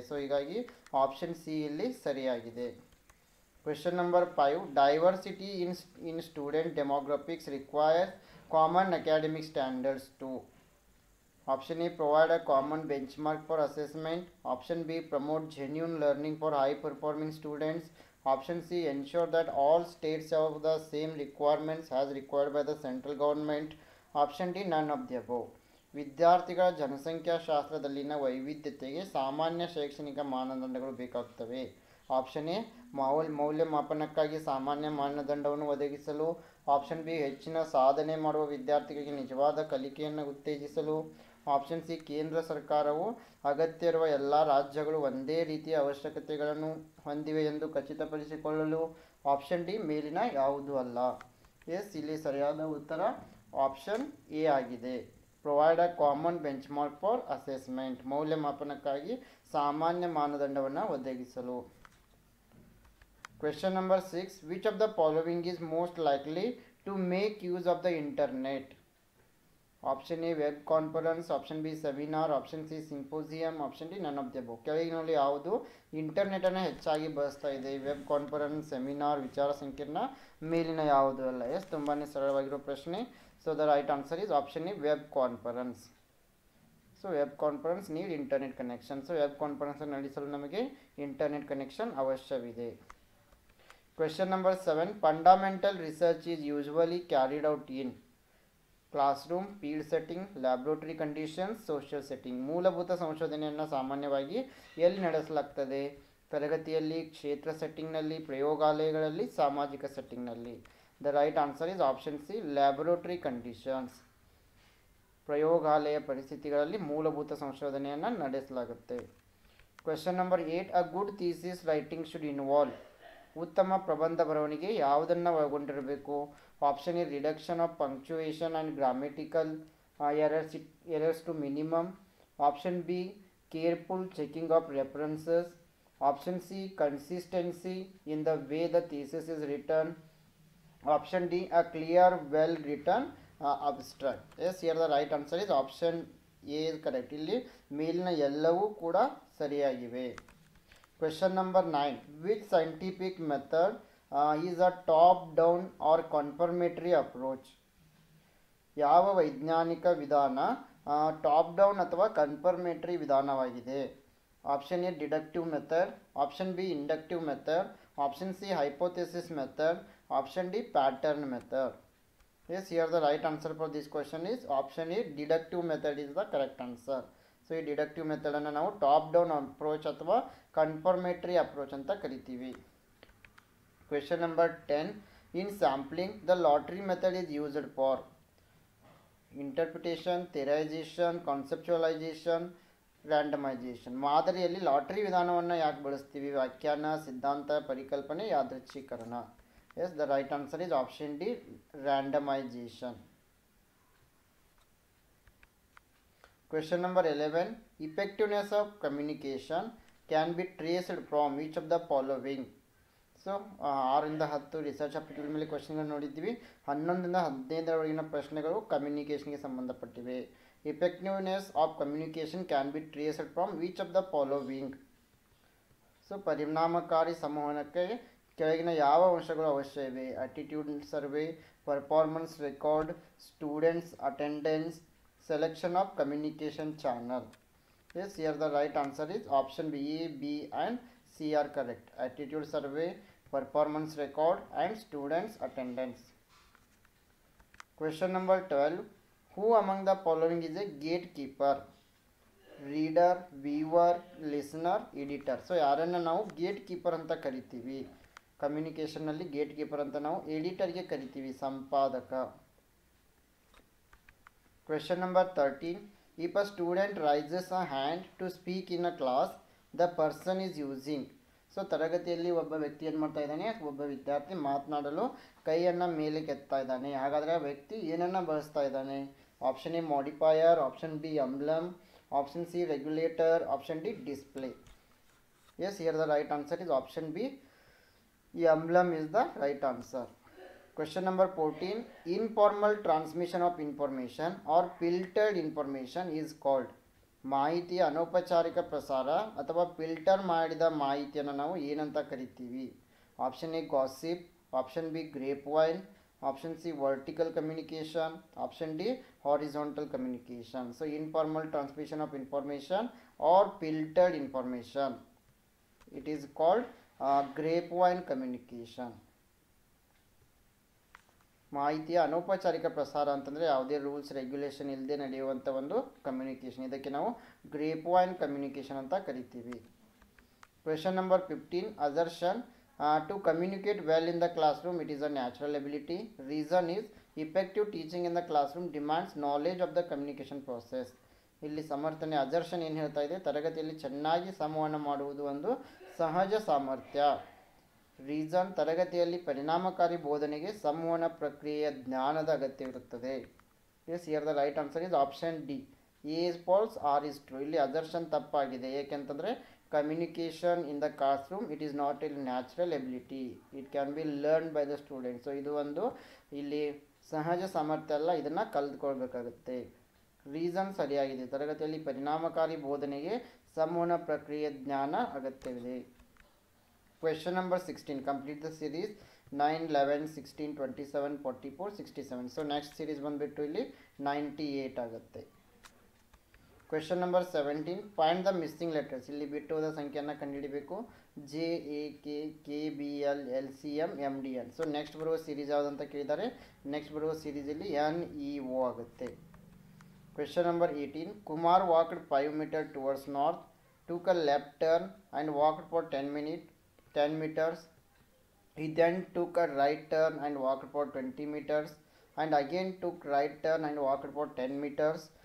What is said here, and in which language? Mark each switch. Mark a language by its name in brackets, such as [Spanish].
[Kannada] So ಹೀಗಾಗಿ option C ಇಲ್ಲಿ ಸರಿಯಾಗಿದೆ. [English] Question number 5, diversity in student demographics requires common academic standards to? Option A, provide a common benchmark for assessment. Option B, promote genuine learning for high performing students. Option C, ensure that all states have the same requirements as required by the central government. Option D none of the above. [Kannada] ವಿದ್ಯಾರ್ಥಿಗಳ ಜನಸಂಖ್ಯಾಶಾಸ್ತ್ರದಲ್ಲಿನ ವೈವಿಧ್ಯತೆಗೆ ಸಾಮಾನ್ಯ ಶೈಕ್ಷಣಿಕ ಮಾನದಂಡಗಳು ಬೇಕಾಗುತ್ತವೆ. Option A ಮೌಲ್ಯಮಾಪನಕ್ಕಾಗಿ ಸಾಮಾನ್ಯ ಮಾನದಂಡವನ್ನು ಒದಗಿಸಲು. Option B ಹೆಚ್ಚಿನ ಸಾಧನೆ ಮಾಡುವ ವಿದ್ಯಾರ್ಥಿಗಳಿಗೆ ನಿಜವಾದ ಕಲಿಕೆಯನ್ನು ಉತ್ತೇಜಿಸಲು. ಆಪ್ಷನ್ ಸಿ ಕೇಂದ್ರ ಸರ್ಕಾರವು ಅಗತ್ಯ ಇರುವ ಎಲ್ಲ ರಾಜ್ಯಗಳು ಒಂದೇ ರೀತಿಯ ಅವಶ್ಯಕತೆಗಳನ್ನು ಹೊಂದಿವೆ ಎಂದು ಖಚಿತಪಡಿಸಿಕೊಳ್ಳಲು. ಆಪ್ಷನ್ ಡಿ ಮೇಲಿನ ಯಾವುದೂ ಅಲ್ಲ. ಎಸ್, ಇಲ್ಲಿ ಸರಿಯಾದ ಉತ್ತರ ಆಪ್ಷನ್ ಎ ಆಗಿದೆ. [English] provide a common benchmark for assessment, [Kannada] ಮೌಲ್ಯಮಾಪನಕ್ಕಾಗಿ ಸಾಮಾನ್ಯ ಮಾನದಂಡವನ್ನು ಒದಗಿಸಲು. [English] Question number 6. Which of the following is most likely to make use of the internet? Option A web conference, option B seminar, option C symposium, option D none of the above. [Kannada] ಕೆಳಗಿನಲ್ಲಿ ಯಾವುದು internet ಅನ್ನು ಹೆಚ್ಚಾಗಿ ಬಳಸ್ತಾ ಇದೆ? Web conference, seminar, ವಿಚಾರ ಸಂಕಿರಣ, ಮೇಲಿನ ಯಾವುದು ಅಲ್ಲ. [English] yes, [Kannada] ತುಂಬಾನೇ ಸರಳವಾಗಿರೋ ಪ್ರಶ್ನೆ. [English] So the right answer is option A web conference. So web conference need internet connection. [Kannada] So web conference ನಡೆಸಲು ನಮಗೆ ಇಂಟರ್ನೆಟ್ ಕನೆಕ್ಷನ್ ಅವಶ್ಯವಿದೆ. [English] Question number 7. Fundamental research is usually carried out in classroom, field setting, laboratory conditions, social setting. [Kannada] ಮೂಲಭೂತ ಸಂಶೋಧನೆಯನ್ನು ಸಾಮಾನ್ಯವಾಗಿ ಎಲ್ಲಿ ನಡೆಸಲಾಗ್ತದೆ? ತರಗತಿಯಲ್ಲಿ, ಕ್ಷೇತ್ರ ಸೆಟ್ಟಿಂಗ್ನಲ್ಲಿ, ಪ್ರಯೋಗಾಲಯಗಳಲ್ಲಿ, ಸಾಮಾಜಿಕ ಸೆಟ್ಟಿಂಗ್ನಲ್ಲಿ. [English] The right answer is option C laboratory conditions. [Kannada] ಪ್ರಯೋಗಾಲಯ ಪರಿಸ್ಥಿತಿಗಳಲ್ಲಿ ಮೂಲಭೂತ ಸಂಶೋಧನೆಯನ್ನು ನಡೆಸಲಾಗುತ್ತೆ. [English] Question number 8. A good thesis writing should involve. [Kannada] ಉತ್ತಮ ಪ್ರಬಂಧ ಬರವಣಿಗೆ ಯಾವುದನ್ನು ಒಳಗೊಂಡಿರಬೇಕು? [English] Option A reduction of punctuation and grammatical errors to minimum. Option B careful checking of references. Option C consistency in the way the thesis is written. Option D a clear well written abstract. Yes, here the right answer is option A is correct. [Kannada] ಇಲ್ಲಿ ಮೇಲಿನ ಎಲ್ಲವೂ ಕೂಡ ಸರಿಯಾಗಿವೆ. [English] Question number 9. Which scientific method is a top-down or confirmatory approach? [Kannada] ಯಾವ ವೈಜ್ಞಾನಿಕ ವಿಧಾನ top down ಅಥವಾ confirmatory ವಿಧಾನವಾಗಿದೆ? [English] Option A deductive method, option B inductive method, option C hypothesis method, option D pattern method. Yes, here the right answer for this question is option A deductive method is the correct answer. [Kannada] So ಈ deductive ಮೆಥಡನ್ನು ನಾವು top down approach ಅಥವಾ confirmatory approach ಅಂತ ಕರಿತೀವಿ. [English] Question number 10. In sampling the lottery method is used for interpretation, theorisation, conceptualisation, randomisation. [Kannada] ಮಾದರಿಯಲ್ಲಿ lottery ವಿಧಾನವನ್ನು ಯಾಕೆ ಬಳಸ್ತೀವಿ? ವ್ಯಾಖ್ಯಾನ, ಸಿದ್ಧಾಂತ, ಪರಿಕಲ್ಪನೆ, ಯಾದೃಚ್ಛೀಕರಣ. [English] Yes, the right answer is option D randomisation. Question number 11. Effectiveness of communication can be traced from each of the following. [Kannada] So 6ರಿಂದ 10 research aptitude ಮೇಲೆ ಕ್ವಶನ್ಗಳು ನೋಡಿದ್ವಿ. 11ರಿಂದ 15ರವರೆಗಿನ ಪ್ರಶ್ನೆಗಳು ಕಮ್ಯುನಿಕೇಷನ್ಗೆ ಸಂಬಂಧಪಟ್ಟಿವೆ. [English] Effectiveness of communication can be traced from each of the following. [Kannada] So ಪರಿಣಾಮಕಾರಿ ಸಂವಹನಕ್ಕೆ ಕೆಳಗಿನ ಯಾವ ಅಂಶಗಳು ಅವಶ್ಯ ಇವೆ? [English] Attitude survey, performance record, students attendance, selection of communication channel. Yes, here the right answer is option B. A, B and C are correct. Attitude survey, performance record and students attendance. Question number 12. Who among the following is a gatekeeper? Reader, viewer, listener, editor. [Kannada] So ಯಾರನ್ನ ನಾವು gate keeper ಅಂತ ಕರಿತೀವಿ? ಕಮ್ಯುನಿಕೇಷನ್ನಲ್ಲಿ gate keeper ಅಂತ ನಾವು ಎಡಿಟರ್ಗೆ ಕರಿತೀವಿ, ಸಂಪಾದಕ. [English] Question number 13. If a student raises a hand to speak in a class, the person is using. [Kannada] So ತರಗತಿಯಲ್ಲಿ ಒಬ್ಬ ವ್ಯಕ್ತಿ ಏನು ಮಾಡ್ತಾ ಇದ್ದಾನೆ? ಒಬ್ಬ ವಿದ್ಯಾರ್ಥಿ ಮಾತನಾಡಲು ಕೈಯನ್ನು ಮೇಲೆ ಕೆತ್ತಾ ಇದ್ದಾನೆ. ಹಾಗಾದರೆ ಆ ವ್ಯಕ್ತಿ ಏನನ್ನು ಬಳಸ್ತಾ ಇದ್ದಾನೆ? [English] Option A modifier, option B emblem, option C regulator, option D display. Yes, here the right answer is option B emblem is the right answer. Question number 14. Informal transmission of information or filtered information is called. [Kannada] ಮಾಹಿತಿಯ ಅನೌಪಚಾರಿಕ ಪ್ರಸಾರ ಅಥವಾ filter ಮಾಡಿದ ಮಾಹಿತಿಯನ್ನು ನಾವು ಏನಂತ ಕರಿತೀವಿ? [English] Option A gossip, option B grapevine, option C vertical communication, option D horizontal communication. So informal transmission of information or filtered information, it is called grapevine communication. [Kannada] ಮಾಹಿತಿಯ ಅನೌಪಚಾರಿಕ ಪ್ರಸಾರ ಅಂತಂದರೆ ಯಾವುದೇ ರೂಲ್ಸ್ ರೆಗ್ಯುಲೇಷನ್ ಇಲ್ಲದೆ ನಡೆಯುವಂಥ ಒಂದು communication, ಇದಕ್ಕೆ ನಾವು ಗ್ರೇಪ್ ವೈನ್ ಕಮ್ಯುನಿಕೇಷನ್ ಅಂತ ಕರಿತೀವಿ. [English] Question number 15, assertion. To communicate well in the classroom, it is a natural ability. Reason is effective teaching in the classroom demands knowledge of the communication process. [Kannada] ಇಲ್ಲಿ ಸಮರ್ಥನೆ assertion ಏನು ಹೇಳ್ತಾ ಇದೆ, ತರಗತಿಯಲ್ಲಿ ಚೆನ್ನಾಗಿ ಸಂವಹನ ಮಾಡುವುದು ಒಂದು ಸಹಜ ಸಾಮರ್ಥ್ಯ. ರೀಸನ್, ತರಗತಿಯಲ್ಲಿ ಪರಿಣಾಮಕಾರಿ ಬೋಧನೆಗೆ ಸಂವಹನ ಪ್ರಕ್ರಿಯೆಯ ಜ್ಞಾನದ ಅಗತ್ಯವಿರುತ್ತದೆ. [English] Yes, here the right answer is option D, A is false, R is true. [Kannada] ಇಲ್ಲಿ ಅಸರ್ಷನ್ ತಪ್ಪಾಗಿದೆ. ಏಕೆಂತಂದರೆ [English] Communication in the classroom it is not a natural ability, it can be learn by the student. [Kannada] So ಇದು ಒಂದು ಇಲ್ಲಿ ಸಹಜ ಸಾಮರ್ಥ್ಯ ಅಲ್ಲ, ಇದನ್ನು ಕಲಿತ್ಕೊಳ್ಬೇಕಾಗುತ್ತೆ. Reason ಸರಿಯಾಗಿದೆ, ತರಗತಿಯಲ್ಲಿ ಪರಿಣಾಮಕಾರಿ ಬೋಧನೆಗೆ ಸಂವಹನ ಪ್ರಕ್ರಿಯೆ ಜ್ಞಾನ ಅಗತ್ಯವಿದೆ. [English] Question number 16, complete the series 9, 11, 16, 27, 44, 67. [Kannada] So next series ಬಂದುಬಿಟ್ಟು ಇಲ್ಲಿ 98 ಆಗುತ್ತೆ. [English] Question number 17, find the missing letters. [Kannada] ಇಲ್ಲಿ ಬಿಟ್ಟು ಹೋದ ಸಂಖ್ಯೆಯನ್ನು ಕಂಡುಹಿಡಿಬೇಕು. J, A, K, K, B, L, L, C, M, M, D, N. So next ಬರುವ ಸೀರೀಸ್ ಯಾವುದಂತ ಕೇಳಿದ್ದಾರೆ. ನೆಕ್ಸ್ಟ್ ಬರುವ ಸೀರೀಸಲ್ಲಿ ಎನ್, ಇ, ಒ ಆಗುತ್ತೆ. [English] question number 18, [Kannada] Kumar walked [English] 5 meters towards north, took a left turn and walked for 10 meters. He then took a right turn and walked for 20 meters and again took right turn and walked for 10 meters.